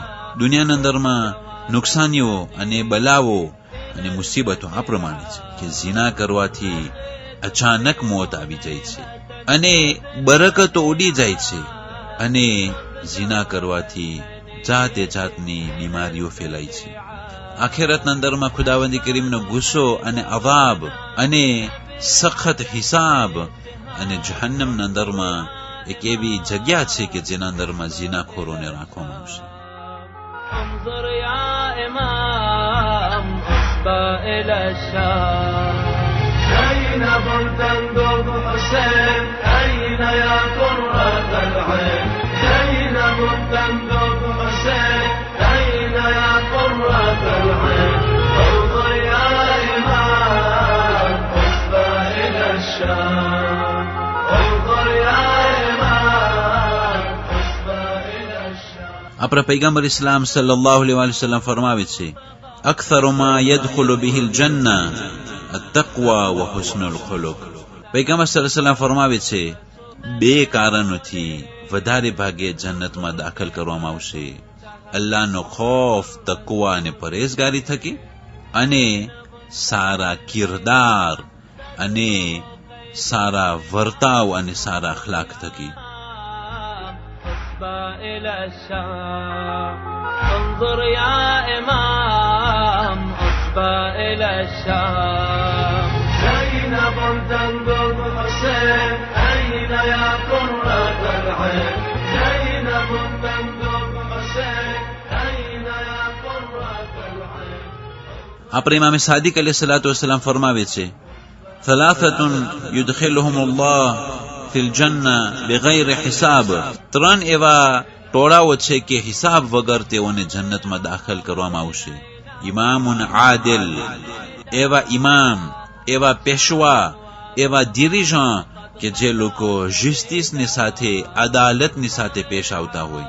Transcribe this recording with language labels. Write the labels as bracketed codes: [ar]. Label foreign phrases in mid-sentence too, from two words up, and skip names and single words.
[gu] દુનિયાના અંદરમાં નુકસાનીઓ અને બલાવો અને મુસીબતો આ પ્રમાણે છે કે ઝિના કરવાથી અચાનક મોત આવી જાય છે અને બરકતો ઉડી જાય છે, અને ઝિના કરવાથી જાતે જાતની બીમારીઓ ફેલાય છે. આખેરતના અંદરમાં ખુદાવંદી કરીમનો ગુસ્સો અને અવાબ અને સખત હિસાબ અને જહન્નમના અંદરમાં એક એવી જગ્યા છે કે જેના અંદરમાં ઝિનાખોરોને રાખવામાં આવશે. [ar] انظر يا إمام حسبى إلى الشام زينب تندب حسين أين يا قرة العين زينب تندب حسين أين يا قرة العين انظر يا إمام حسبى إلى الشام انظر يا إمام حسبى إلى الشام. [gu] આપણા પૈગંબર ઇસ્લામ [ar] صلى الله عليه وسلم [gu] ફરમાવે છે, [ar] أكثر ما يدخل به الجنة التقوى وحسن الخلق. [gu] પૈગંબર [ar] صلى الله عليه وسلم [gu] ફરમાવે છે, 2 કારણોથી વધારે ભાગે જન્નતમાં દાખલ કરવામાં આવશે: અલ્લાહનો ખૌફ, તકવા અને પરેઝગારી થકી, અને સારા કિરદાર અને સારા વર્તાવ અને સારા અખલાક થકી. [ar] إلى الشام انظر يا إمام حسبى إلى الشام زينب تندب حسين أين يا قرة العين زينب تندب حسين أين يا قرة العين. [gu] આપણે ઇમામ સાદિક [ar] عليه الصلاة والسلام [gu] ફરમાવે છે, [ar] ثلاثة يدخلهم الله في الجنة بغير حساب. [gu] 3 એવા ટોળાઓ છે કે હિસાબ વગર તેઓને જન્નતમાં દાખલ કરવામાં આવશે. [ar] إمام عادل, [gu] એવા ઇમામ, એવા પેશવા, એવા દિરીજાં કે જે લોકો જસ્ટિસની સાથે, અદાલતની સાથે પેશ આવતા હોય.